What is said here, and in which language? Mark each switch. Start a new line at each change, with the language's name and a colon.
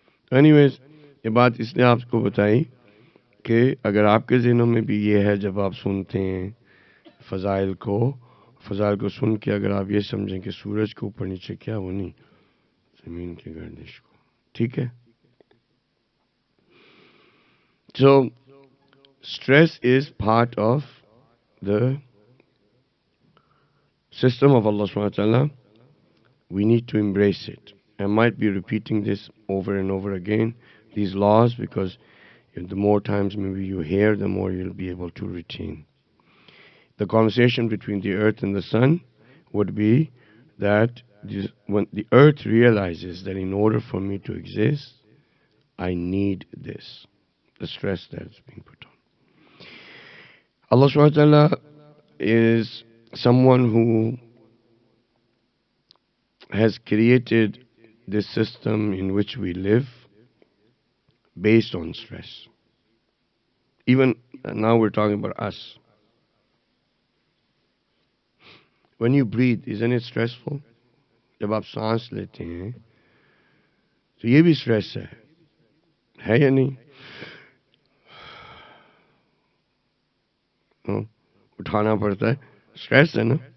Urdu: Anyways یہ بات اس لیے آپ کو بتائی کہ اگر آپ کے ذہنوں میں بھی یہ ہے جب آپ سنتے ہیں فضائل کو سن کے اگر آپ یہ سمجھیں کہ سورج کے اوپر نیچے کیا, وہ نہیں, زمین کی گردش کو. ٹھیک ہے.
English: So stress is part of the system of Allah subhanahu wa ta'ala. We need to embrace it. I might be repeating this over and over again, these laws, because the more times maybe you hear, the more you'll be able to retain. The conversation between the earth and the sun would be that when the earth realizes that in order for me to exist, I need this, the stress that is being put on. Allah subhanahu wa ta'ala is someone who has created this system in which we live based on stress. Even now we're talking about us. When you breathe, isn't it stressful?
Urdu: جب آپ سانس لیتے ہیں تو یہ بھی stress ہے یا نہیں؟ اٹھانا پڑتا ہے, سٹریس ہے نا.